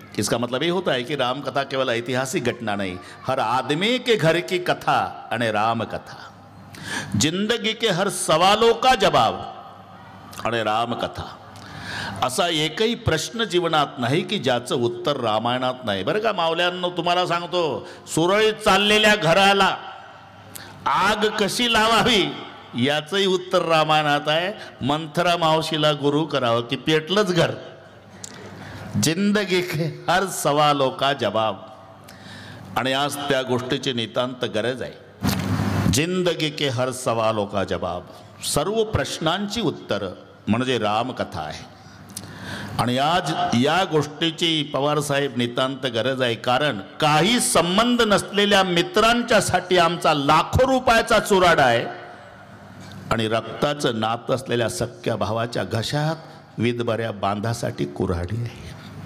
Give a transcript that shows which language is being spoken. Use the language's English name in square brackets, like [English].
[Hindi] इसका मतलब ये होता है कि राम कथा केवल ऐतिहासिक घटना नहीं, हर आदमी के घर की कथा [Marathi] आणि राम कथा, [Hindi] जिंदगी के हर सवालों का जवाब आणि राम कथा। [Marathi] असा एकही प्रश्न जीवनात नाही की ज्याचं उत्तर रामायणात नाही। बरं का मावल्यांनो, तुम्हाला सांगतो, सुरळीत चाललेल्या घराला आग कशी लावावी याचंही उत्तर रामायणात आहे। मंथरा मावशीला गुरु करावं की पेटलंच घर। [Hindi] जिंदगी के हर सवालों का जवाब, [Marathi] आणि आज त्या गोष्टीची नितांत गरज आहे। [Hindi] जिंदगी के हर सवालों का जवाब, [Marathi] सर्व प्रश्नांची उत्तर म्हणजे रामकथा आहे। आणि आज या गोष्टीची पवार साहेब नितांत गरज आहे, कारण काही संबंध नसलेल्या मित्रांच्यासाठी आमचा लाखो रुपयाचा चुराडा आहे, आणि रक्ताचं नातं असलेल्या सख्या भावाच्या घशात विधबऱ्या बांधासाठी कुऱ्हाडी आहे।